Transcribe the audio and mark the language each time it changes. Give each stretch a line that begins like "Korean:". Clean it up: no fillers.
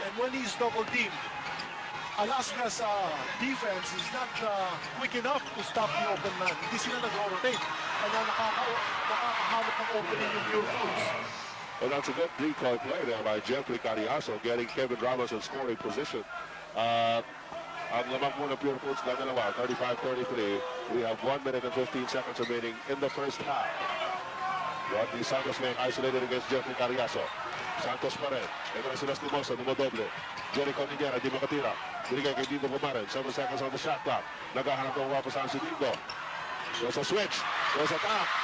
English: And when he's double-teamed, Alaska's defense is not quick enough to stop the open man.
Filipino: Hindi sila nag-rotate. Kaya nakakahanap ng opening yung Purefoods.
English: Well, that's a good decoy play there by Jeffrey Carriazo, getting Kevin Ramos in scoring position.
Filipino: Ang lamang mo ng Purefoods na dalawa, 35-33.
English: We have 1 minute and 15 seconds remaining in the first half. Rodney Santos ngayon isolated against Jeffrey Carriazo. Santos pa rin.
Filipino: Ito na si Lastimosa, dumodoble. Jericho Niñera, di makatira. Binigay kay Dito Pumaran. 7 seconds on the shot clock. Naghahanap ng wapasahan si Dito.
English: There's a switch. There's a tap.